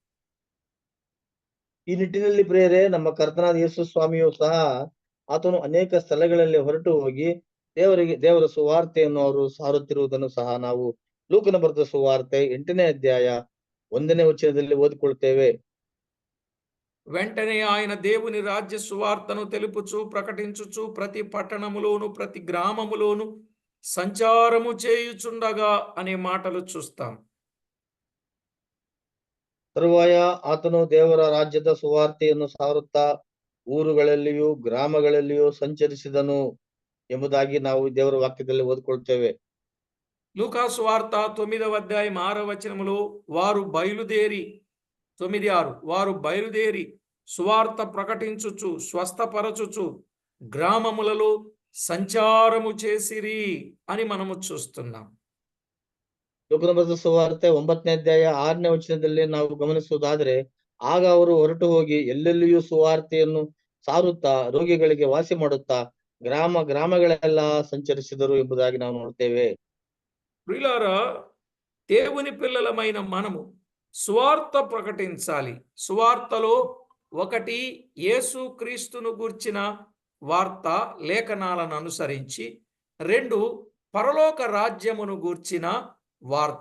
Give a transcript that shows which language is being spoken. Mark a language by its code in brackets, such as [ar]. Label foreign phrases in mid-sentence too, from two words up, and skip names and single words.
[kn] ಈ ನಿಟ್ಟಿನಲ್ಲಿ ಪ್ರಿಯರೇ, ನಮ್ಮ ಕರ್ತನಾದ ಯೇಸು ಸ್ವಾಮಿಯು ಸಹ ಆತನು ಅನೇಕ ಸ್ಥಳಗಳಲ್ಲಿ ಹೊರಟು ಹೋಗಿ ದೇವರ ಸುವಾರ್ತೆಯನ್ನು ಅವರು ಸಾರುತ್ತಿರುವುದನ್ನು ಸಹ ನಾವು ಲೂಕನ ಬರೆದ ಸುವಾರ್ತೆ 8ನೇ ಅಧ್ಯಾಯ 1ನೇ ವಚನದಲ್ಲಿ ಓದಿಕೊಳ್ತೇವೆ. [te] వెంటనే ఆయన దేవుని రాజ్య సువార్తను తెలుపుచు ప్రకటించుచు ప్రతి పట్టణములోను ప్రతి గ్రామములోను సంచారము చేయుచుండగా అనే మాటలు చూస్తాం. [kn] ತರುವಾಯ ಆತನು ದೇವರ ರಾಜ್ಯದ ಸುವಾರ್ತೆಯನ್ನು ಸಾರುತ್ತಾ ಊರುಗಳಲ್ಲಿಯೂ ಗ್ರಾಮಗಳಲ್ಲಿಯೂ ಸಂಚರಿಸಿದನು ಎಂಬುದಾಗಿ ನಾವು ದೇವರ ವಾಕ್ಯದಲ್ಲಿ ಓದಿಕೊಳ್ತೇವೆ. [te] లూకాసు వార్త 9వ అధ్యాయం 6వ వచనములో వారు బయలుదేరి 9:6 వారు బయలుదేరి సువార్త ప్రకటించుచు స్వస్థపరచుచు గ్రామములలో సంచారము చేసిరి అని మనము చూస్తున్నాం. [kn] ಲೋಕದ ಬರೆದ ಸುವಾರ್ತೆ 9ನೇ ಅಧ್ಯಾಯ 6ನೇ ವಚನದಲ್ಲಿ ನಾವು ಗಮನಿಸುವುದಾದ್ರೆ, ಆಗ ಅವರು ಹೊರಟು ಹೋಗಿ ಎಲ್ಲೆಲ್ಲಿಯೂ ಸುವಾರ್ತೆಯನ್ನು ಸಾರುತ್ತಾ ರೋಗಿಗಳಿಗೆ ವಾಸಿ ಮಾಡುತ್ತಾ ಗ್ರಾಮಗಳೆಲ್ಲ ಸಂಚರಿಸಿದರು ಎಂಬುದಾಗಿ ನಾವು ನೋಡ್ತೇವೆ. [te] ప్రియులారా, దేవుని పిల్లలమైన మనము సువార్త ప్రకటించాలి. సువార్తలో ఒకటి యేసు క్రీస్తును గూర్చిన వార్త లేఖనాలను అనుసరించి, 2 పరలోక రాజ్యమును గూర్చిన వార్త.